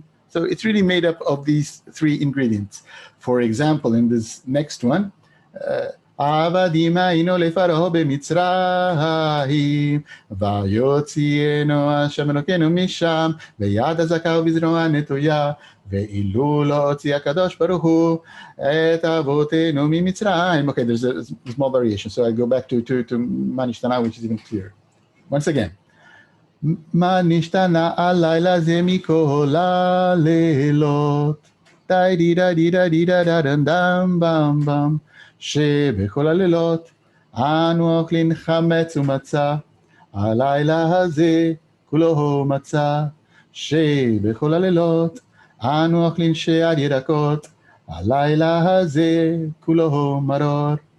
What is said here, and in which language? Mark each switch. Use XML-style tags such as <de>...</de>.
<en>So it's really made up of these three ingredients. For example, in this next one,</en> <he>עבדים היינו לפרעה במצרים, ויוציאנו השם אלוקינו משם, ביד חזקה ובזרוע נטויה, ואילו לא הוציא הקדוש ברוך הוא את אבותינו ממצרים.</he> <en>Okay, there's a small variation, so I go back to Manishtana, which is even clearer. Once again.</en> <he>מה נשתנה הלילה זה מכל הלילות, די-די-די-די-די-די-דם בם בם, שבכל הלילות אנו אוכלים חמץ ומצה, הלילה הזה כולו מצה, שבכל הלילות אנו אוכלים שאר ירקות, הלילה הזה כולו מרור,</he>